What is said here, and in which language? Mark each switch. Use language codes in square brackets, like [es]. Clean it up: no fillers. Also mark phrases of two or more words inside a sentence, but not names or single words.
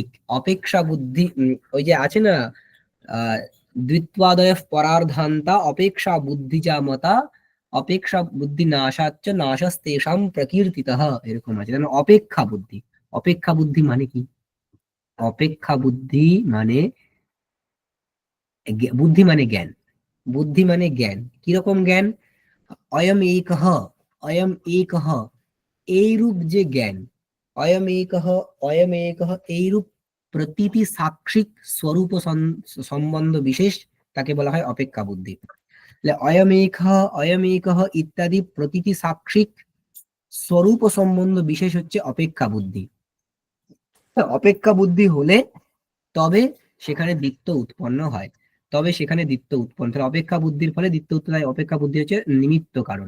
[bn] অপেক্ষা বুদ্ধি, ওই যে আছে না, [sa] द्वित्वादय परार्धान्ता अपेक्षा बुद्धि या मता अपेक्षा बुद्धि नाशाच्च नाशस्तेषाम् प्रकीर्तितः, [bn] এরকম আছে। যেন অপেক্ষা বুদ্ধি, অপেক্ষা বুদ্ধি মানে কি? অপেক্ষা বুদ্ধি মানে বুদ্ধি মানে জ্ঞান। বুদ্ধি মানে জ্ঞান। কিরকম জ্ঞান? [sa] अयम् एकः, अयम् एकः, [bn] এইরূপ যে জ্ঞান, [sa] अयम् एकः, अयम् एकः, [bn] এইরূপ প্রতীতি সাক্ষিক স্বরূপ সম্বন্ধ বিশেষ, তাকে বলা হয় অপেক্ষা বুদ্ধি। [sa] अयम् एकः, अयम् एकः [bn] ইত্যাদি প্রতীতি সাক্ষিক স্বরূপ সম্বন্ধ বিশেষ হচ্ছে অপেক্ষা বুদ্ধি। অপেক্ষা বুদ্ধি হলে তবে সেখানে দ্বিত্ব উৎপন্ন হয়, তবে সেখানে দ্বিত্ব উৎপন্ন। তাহলে অপেক্ষা বুদ্ধির ফলে দ্বিত্ব উৎপন্ন হয়। অপেক্ষা বুদ্ধি হচ্ছে নিমিত্ত কারণ।